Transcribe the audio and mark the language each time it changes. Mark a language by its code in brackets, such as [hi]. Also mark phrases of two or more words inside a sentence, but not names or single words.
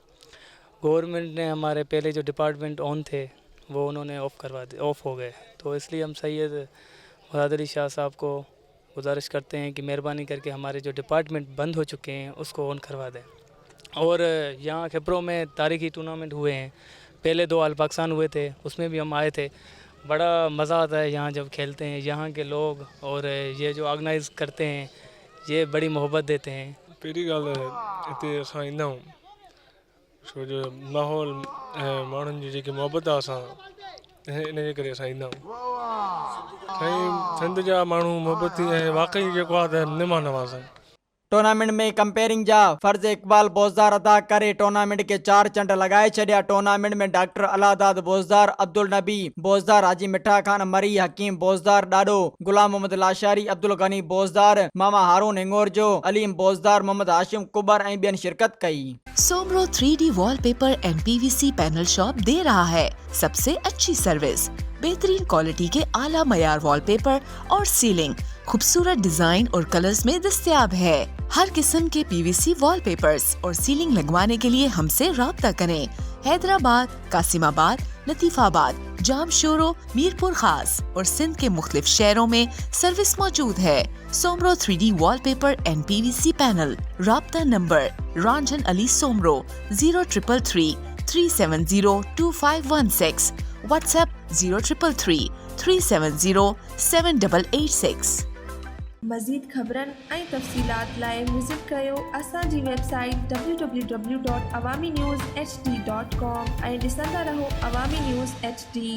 [ur] گورنمنٹ نے ہمارے پہلے جو ڈیپارٹمنٹ آن تھے وہ انہوں نے آف ہو گئے، تو اس لیے ہم سید مراد علی شاہ صاحب کو گزارش کرتے ہیں کہ مہربانی کر کے ہمارے جو ڈیپارٹمنٹ بند ہو چکے ہیں اس کو آن کروا دیں. اور یہاں کھپروں میں تاریخی ٹورنامنٹ ہوئے ہیں، پہلے 2 آل پاکستان ہوئے تھے، اس میں بھی ہم آئے تھے. بڑا مزہ آتا ہے یہاں جب کھیلتے ہیں، یہاں کے لوگ اور یہ جو آرگنائز کرتے ہیں یہ بڑی محبت دیتے ہیں. [sd] पहिरीं ॻाल्हि हिते असां ईंदा आहियूं छो जो माहौल ऐं माण्हुनि जी जेकी मोहबत आहे असां इन जे करे असां ईंदा आहियूं। साईं सिंध जा माण्हू मोहबती ऐं वाक़ई जेको आहे त निमा नवाज़ आहिनि। टूर्नामेंट में कंपेयरिंग जा फर्ज इकबाल बोज़दार अदा करे टूर्नामेंट के 4 चंड लगाए छड़िया। टूर्नामेंट में डॉक्टर अलादाद बोज़दार, अब्दुल नबी बोज़दार, हाजी मिठा खान मरी, हकीम बोज़दार डाडो, गुलाम मोहम्मद लाशारी, अब्दुल गनी बोज़दार, मामा हारून हिंगोर जो, अलीम बोज़दार, मोहम्मद हाशिम कुबर ऐं ॿियनि शिरकत कई। [ur] سومرو 3D وال پیپر اینڈ PVC پینل شاپ دے رہا ہے سب سے اچھی سروس، بہترین کوالٹی کے اعلیٰ معیار وال پیپر اور سیلنگ خوبصورت ڈیزائن اور کلرز میں دستیاب ہے. ہر قسم کے PVC وال پیپرز اور سیلنگ لگوانے کے لیے ہم سے رابطہ کریں. حیدرآباد، قاسم آباد، لطیف آباد، جامشورو، میرپور خاص اور سندھ کے مختلف شہروں میں سروس موجود ہے. سومرو 3D وال پیپر اینڈ PVC پینل۔ رابطہ نمبر رنجن علی سومرو 0333 370 2516، واٹس ایپ 0333 370 7886. [sd] मज़ीद ख़बरनि ऐं तफ़सीलात लाइ विज़िट कयो असांजी वेबसाइट www.awamiNewsHD.com ऐं ॾिसंदा रहो अवामी न्यूज़ HD।